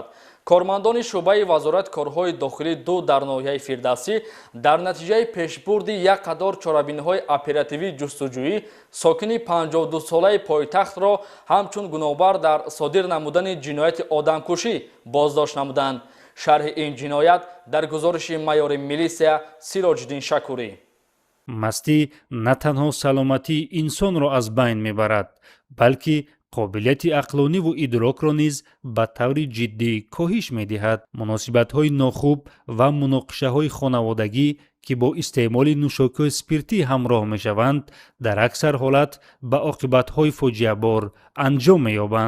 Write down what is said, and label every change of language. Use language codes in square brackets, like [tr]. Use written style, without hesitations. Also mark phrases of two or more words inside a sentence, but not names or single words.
[tg] کارمندان شعبه وزارت کارهای داخلی 2 در ناحیه فردوسی در نتیجه پیشبرد یک قطار چاره‌بینی‌های اپراتیوی جستجویی ساکن 52 ساله پایتخت را همچون گناهبار در صادر نمودن جنایت آدمکشی بازداشت نمودند. شرح این جنایت در گزارش مایور میلیسیا سیراج‌الدین شکوری. масти на танҳо саломатии инсонро аз байн мебарад, балки қобилияти ақлониву идрокро низ ба таври ҷиддӣ коҳиш медиҳад. муносибатҳои нохуб ва муноқишаҳои хонаводагӣ ки бо истеъмоли нӯшокиҳои спиртӣ ҳамроҳ мешаванд, дар аксар ҳолат ба оқибатҳои фоҷиабор анҷом меёбанд.